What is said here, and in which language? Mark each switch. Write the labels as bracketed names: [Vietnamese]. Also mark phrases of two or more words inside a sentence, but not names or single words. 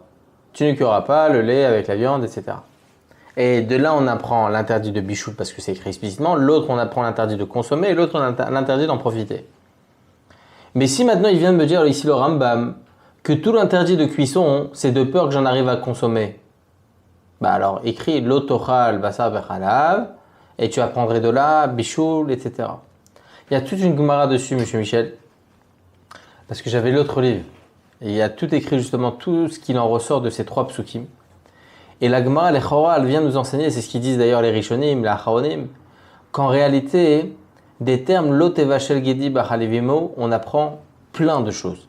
[French] Tu ne cuiras pas le lait avec la viande, etc. Et de là, on apprend l'interdit de Bichoul parce que c'est écrit explicitement. L'autre, on apprend l'interdit de consommer et l'autre, on a l'interdit d'en profiter. Mais si maintenant, il vient de me dire ici le Rambam que tout l'interdit de cuisson, c'est de peur que j'en arrive à consommer. Bah alors, écrit [Hebrew] לא תאכל בשר בחלב [French] et tu apprendrais de là, Bichoul, etc. Il y a toute une Gemara dessus, monsieur Michel. Parce que j'avais l'autre livre. Et il y a tout écrit justement, tout ce qu'il en ressort de ces 3 psukim. Et la Gemara, les Chora, elle vient nous enseigner, c'est ce qu'ils disent d'ailleurs les Rishonim, les Acharonim, qu'en réalité, des termes [Hebrew] לא תבשל גדי בחלב אמו, [French] on apprend plein de choses.